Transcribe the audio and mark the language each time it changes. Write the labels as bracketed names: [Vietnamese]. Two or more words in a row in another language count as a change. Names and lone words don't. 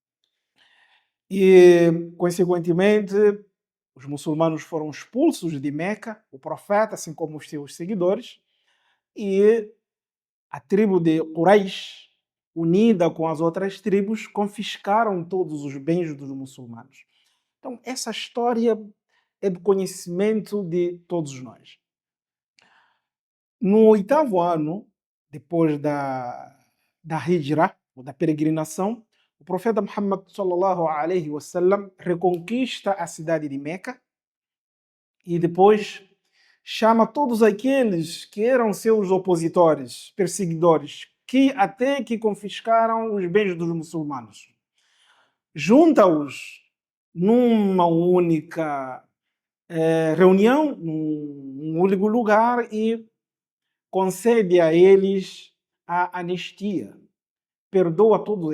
[Portuguese] E, consequentemente, os muçulmanos foram expulsos de Meca, o profeta, assim como os seus seguidores, e a tribo de Quraysh, unida com as outras tribos, confiscaram todos os bens dos muçulmanos. Então, essa história é do conhecimento de todos nós. No oitavo ano, depois da Hijra, ou da peregrinação, o profeta Muhammad [Arabic] صلى الله عليه وسلم [Portuguese] reconquista a cidade de Meca e depois chama todos aqueles que eram seus opositores, perseguidores, que até que confiscaram os bens dos muçulmanos. Junta-os numa única reunião num único lugar e concede a eles a anistia, perdoa todos